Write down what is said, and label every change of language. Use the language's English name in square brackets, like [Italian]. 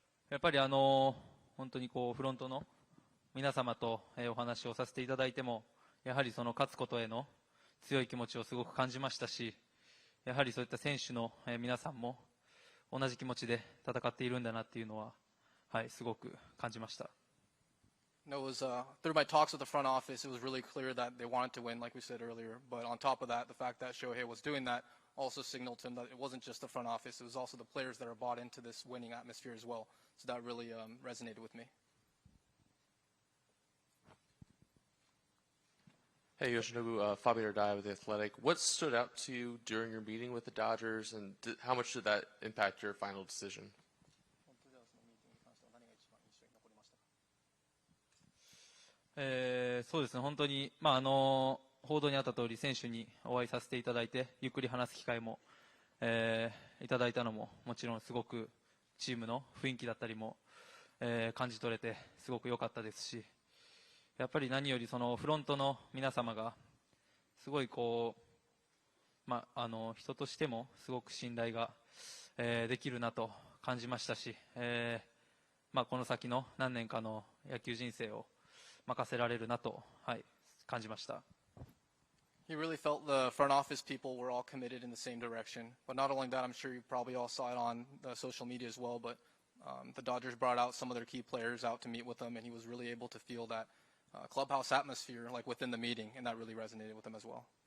[Japanese] やっぱり本当にこうフロントの皆様とお話をさせていただいても、やはりその勝つことへの強い気持ちをすごく感じましたし、やはりそういった選手の皆さんも同じ気持ちで戦っているんだなっていうのは、はい、すごく感じました。 [English] It was through my talks with the front office, it was really clear that they wanted to win, like we said earlier. But on top of that, the fact that Shohei was doing that also signaled to him that it wasn't just the front office, it was also the players that are bought into this winning atmosphere as well. So that really resonated with me. Hey, Yoshinobu, Fabio Ardai with The Athletic. What stood out to you during your meeting with the Dodgers, and how much did that impact your final decision? [Japanese] そうですね、本当に、報道にあった通り、選手にお会いさせていただいて、ゆっくり話す機会も、いただいたのも、もちろんすごくチームの雰囲気だったりも、感じ取れて、すごく良かったですし、やっぱり何よりそのフロントの皆様が、すごいこう、人としてもすごく信頼が、できるなと感じましたし、この先の何年かの野球人生を、任せられるなと、はい、感じました。 [English] He really felt the front office people were all committed in the same direction. But not only that, I'm sure you probably all saw it on the social media as well, but the Dodgers brought out some of their key players out to meet with them, and he was really able to feel that clubhouse atmosphere like within the meeting, and that really resonated with him as well.